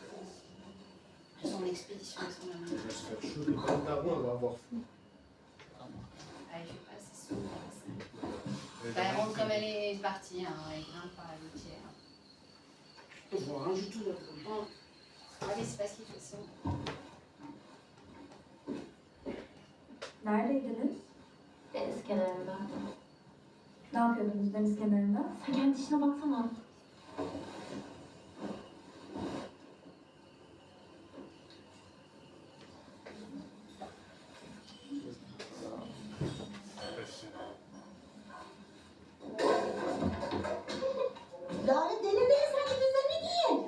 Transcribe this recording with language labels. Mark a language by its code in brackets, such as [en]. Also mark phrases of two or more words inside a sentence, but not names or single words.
[fr] Elles sont en expédition, elles sont là-bas. va se faire chaud, les pantalons, elle va avoir fou. Ah, je sais pas, c'est souvent ça. Elle rentre comme elle est partie, hein, elle grimpe par la litière. Je vois rien du tout là. Ah mais c'est parce qu'il fait ça. [tr] Neredeydiniz? Deniz kenarında. Ne yapıyordunuz deniz kenarında? Sen kendi işine baksana. Lale deli değil, sen git üzerine giyin.